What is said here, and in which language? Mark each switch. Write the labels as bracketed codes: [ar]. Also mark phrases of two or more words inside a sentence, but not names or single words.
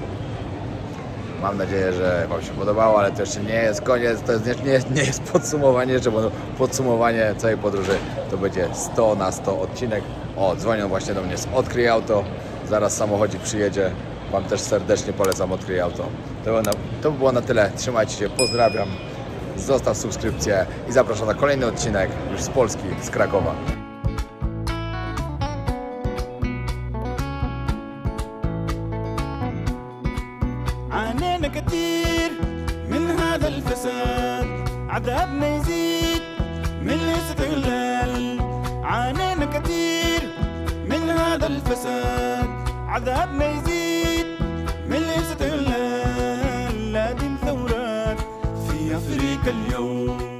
[pl] Mam nadzieję, że wam się podobało, ale to jeszcze nie jest koniec, to nie jest podsumowanie jeszcze, bo podsumowanie całej podróży to będzie 100 na 100 odcinek. O, dzwonią właśnie do mnie z Odkryj Auto, zaraz samochodzik przyjedzie. Wam też serdecznie polecam Odkryj Auto. To by było na tyle. Trzymajcie się, pozdrawiam. Zostaw subskrypcję i zapraszam na kolejny odcinek już z Polski, z Krakowa. [ar] عانينا كتير من هذا الفساد عذابنا يزيد من الاستغلال عانينا كتير من هذا الفساد عذابنا يزيد من الاستغلال لازم ثورات في أفريقيا اليوم